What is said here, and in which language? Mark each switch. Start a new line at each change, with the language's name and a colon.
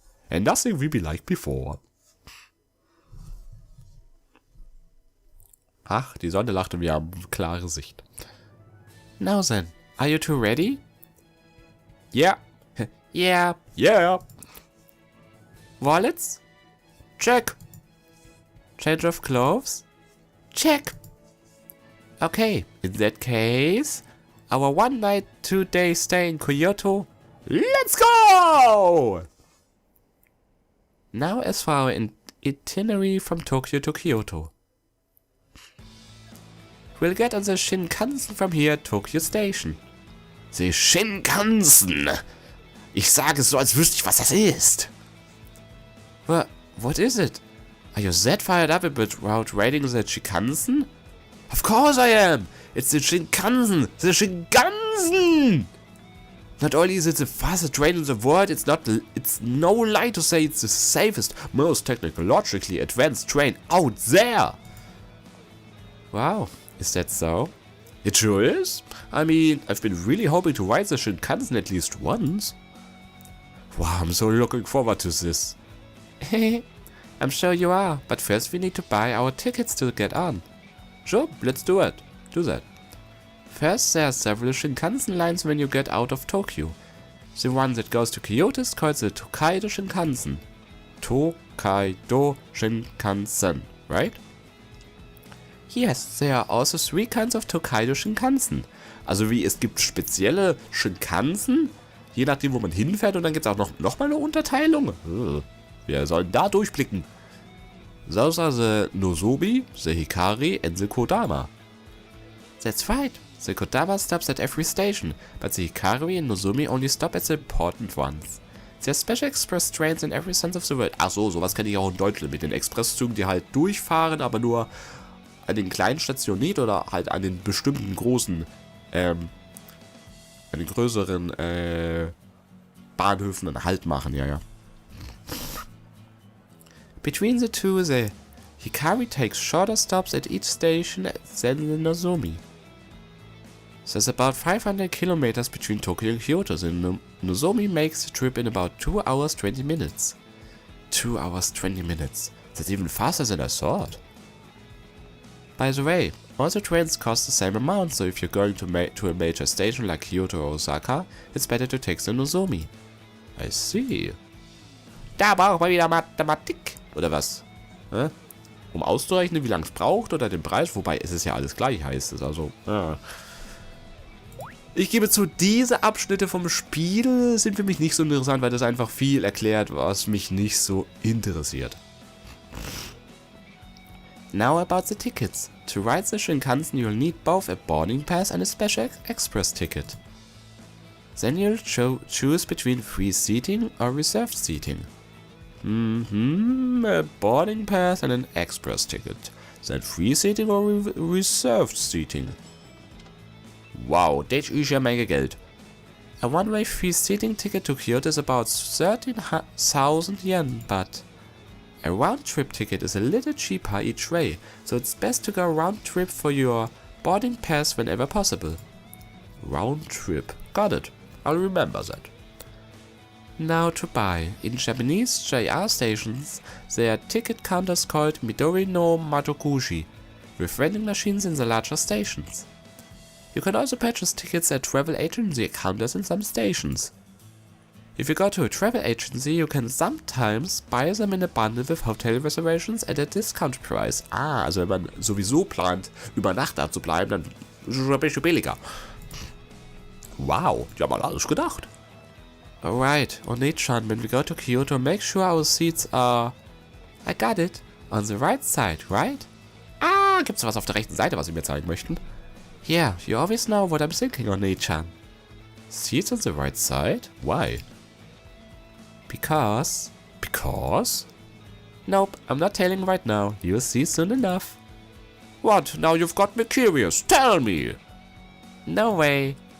English: And nothing will be like before.
German: Ach, die Sonne lacht und wir haben klare Sicht.
English: Now then, are you two ready? Yeah. Yeah. Yeah. Wallets? Check. Change of clothes? Check. Okay, in that case, our 1 night, 2 day stay in Kyoto. Let's go! Now as for our itinerary from Tokyo to Kyoto. We'll get on the Shinkansen from here at Tokyo Station. The Shinkansen!
German: Ich sage es so, als wüsste ich, was das ist.
English: What is it? Are you that fired up about riding the Shinkansen? Of course I am! It's the Shinkansen! The Shinkansen! Not only is it the fastest train in the world, it's no lie to say it's the safest, most technologically advanced train out there! Wow, is that so? It sure is. I mean, I've been really hoping to ride the Shinkansen at least once. Wow, I'm so looking forward to this. I'm sure you are, but first we need to buy our tickets to get on. Sure, let's do it. Do that. First, there are several Shinkansen lines when you get out of Tokyo. The one that goes to Kyoto is called the Tokaido Shinkansen. Tokaido Shinkansen, right? Yes, there are also 3 kinds of Tokaido Shinkansen.
German: Also wie, es gibt spezielle Shinkansen, je nachdem wo man hinfährt, und dann gibt es auch noch mal eine Unterteilung. Wir sollen da durchblicken.
English: Those are the Nozomi, the Hikari and the Kodama. That's right. The Kodama stops at every station, but the Hikari and Nozomi only stop at the important ones. There are special express trains in every sense of the word.
German: Ach so, sowas kenne ich auch in Deutschland mit den Expresszügen, die halt durchfahren, aber nur an den kleinen Stationen nicht oder halt an den bestimmten großen, an den größeren Bahnhöfen einen Halt machen, ja.
English: Between the two, the Hikari takes shorter stops at each station than the Nozomi. There's about 500 kilometers between Tokyo and Kyoto. The Nozomi makes the trip in about 2 hours 20 minutes. 2 hours 20 minutes. That's even faster than I thought. By the way, all the trains cost the same amount, so if you're going to a major station like Kyoto or Osaka, it's better to take the Nozomi. I see.
German: Da braucht man wieder Mathematik. Oder was? Um auszurechnen, wie lange es braucht oder den Preis? Wobei, es ist ja alles gleich, heißt es. Also, ja. Ich gebe zu, diese Abschnitte vom Spiel sind für mich nicht so interessant, weil das einfach viel erklärt, was mich nicht so interessiert.
English: Now about the tickets. To ride the Shinkansen you'll need both a boarding pass and a special express ticket. Then you'll choose between free seating or reserved seating. A boarding pass and an express ticket. Then free seating or reserved seating.
German: Wow, das ist ja Menge Geld.
English: A one-way free seating ticket to Kyoto is about 13,000 yen, but a round-trip ticket is a little cheaper each way, so it's best to go round-trip for your boarding pass whenever possible. Round-trip. Got it. I'll remember that. Now to buy. In Japanese JR stations, there are ticket counters called Midori no Madoguchi, with vending machines in the larger stations. You can also purchase tickets at travel agency counters in some stations. If you go to a travel agency, you can sometimes buy them in a bundle with hotel reservations at a discount price.
German: Ah, also wenn man sowieso plant, über Nacht da zu bleiben, dann ist es ein bisschen billiger. Wow, die haben alles gedacht.
English: Alright, Oni-chan, when we go to Kyoto, make sure our seats are... I got it. On the right side, right?
German: Ah, gibt's was auf der rechten Seite, was Sie mir zeigen möchten?
English: Yeah, you always know what I'm thinking, Oni-chan. Seats on the right side? Why? Because... Because? Nope, I'm not telling right now. You'll see soon enough. What? Now you've got me curious. Tell me! No way.